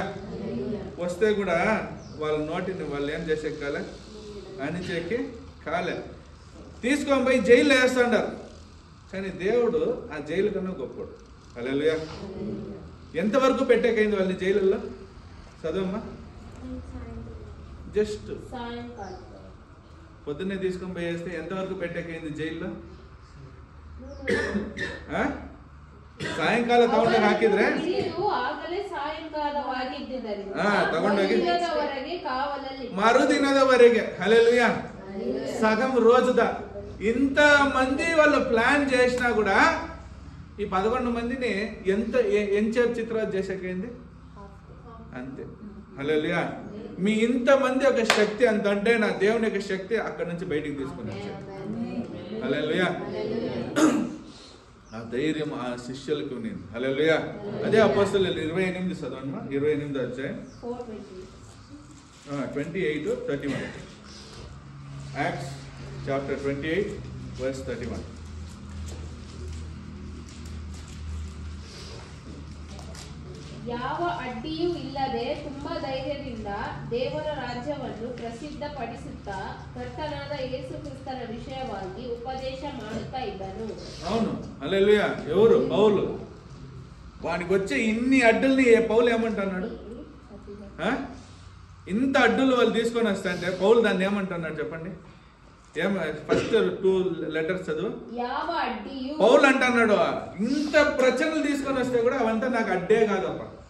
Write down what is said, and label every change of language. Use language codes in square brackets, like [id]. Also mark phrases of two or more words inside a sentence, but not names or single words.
[te] వస్తే కూడా వాళ్ళ నోటిని వాళ్ళు ఏం చేసే కాలే, అణిచేకి కాలే, తీసుకొని పోయి జైల్లో వేస్తాడారు. కానీ దేవుడు ఆ జైలు కన్నా గొప్పడు. హల్లెలూయా. ఎంతవరకు పెట్టేకైంది వాళ్ళని జైలుల్లో? చదవమ్మా. జస్ట్ పొద్దున్నే తీసుకొని పోయేస్తే ఎంతవరకు పెట్టేకైంది జైల్లో? [kn] ಸಾಯಂಕಾಲ ತಗೊಂಡೋಗಿ ಹಾಕಿದ್ರೆ ತಗೊಂಡೋಗಿ ಮರುದಿನದವರೆಗೆ. ಹಲ್ಲೆಲೂಯಾ. [te] సగం రోజుదా. ఇంతమంది వాళ్ళు ప్లాన్ చేసినా కూడా ఈ 11 మందిని ఎంతసేపు చిత్రాలు చేసాకైంది అంతే. హల్లెలూయా. మీ ఇంతమంది ఒక శక్తి అంత అంటే నా దేవుని యొక్క శక్తి అక్కడి నుంచి బయటికి తీసుకుని వచ్చాడు. హల్లెలూయా. ఆ ధైర్యం ఆ శిష్యులకు ఉంది. హల్లెలూయా. అదే అపోస్తలులు 28 చదవండి. 28 అధ్యాయం 28-31. [en] Acts chapter 28 verse 31. [kn] ಯಾವ ಅಡ್ಡಿಯೂ ಇಲ್ಲದೆ ತುಂಬಾ ಧೈರ್ಯದಿಂದ ದೇವರ ರಾಜ್ಯವನ್ನು ಪ್ರಸಿದ್ಧಪಡಿಸುತ್ತಾ ಕರ್ತನಾದ ಯೇಸು ಕ್ರಿಸ್ತನ ವಿಷಯವಾಗಿ ಉಪದೇಶ ಮಾಡುತ್ತಾ ಇದ್ದನು. [te] అవును. హల్లెలూయా. ఎవరు? పౌలు. వానికి వచ్చే ఇన్ని అడ్డుల్ని పౌలు ఏమంటున్నాడు? ఇంత అడ్డులు వాళ్ళు తీసుకొని వస్తా అంటే పౌలు దాన్ని ఏమంటున్నాడు చెప్పండి. [en] first 2 letters [te] చదువు. పౌలు అంటున్నాడు ఇంత ప్రచనలు తీసుకొని వస్తే కూడా అవంతా నాకు అడ్డే కాదప్ప.